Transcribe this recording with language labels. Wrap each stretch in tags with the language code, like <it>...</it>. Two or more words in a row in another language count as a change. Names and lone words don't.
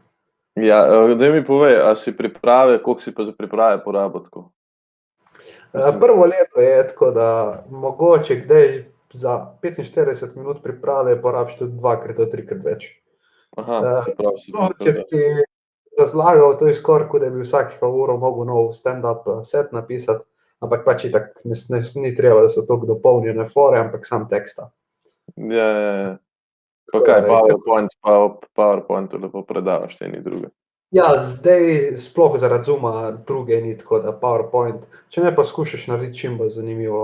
<sl>Ja, daj mi povej, a si priprave, koliko si pa za priprave porabil tako? Prvo leto je tako, da mogoče kdaj za 45 minut priprave porabiš tudi 2-3 več. Aha, se pravi, si če bi ti razlagal, to je skoraj, kot da bi vsakega uro mogel nov</sl> <en>stand-up set</en> <sl>napisati, ampak pač itak ni treba, da so toliko dopolnjene fore, ampak sam teksta. Ja. Pa kaj, PowerPointu lepo predavaš eni druge? Ja, zdaj sploh zaradi Zooma druge ni tako, da PowerPoint, če ne pa skušaš narediti čim bolj zanimivo.</sl>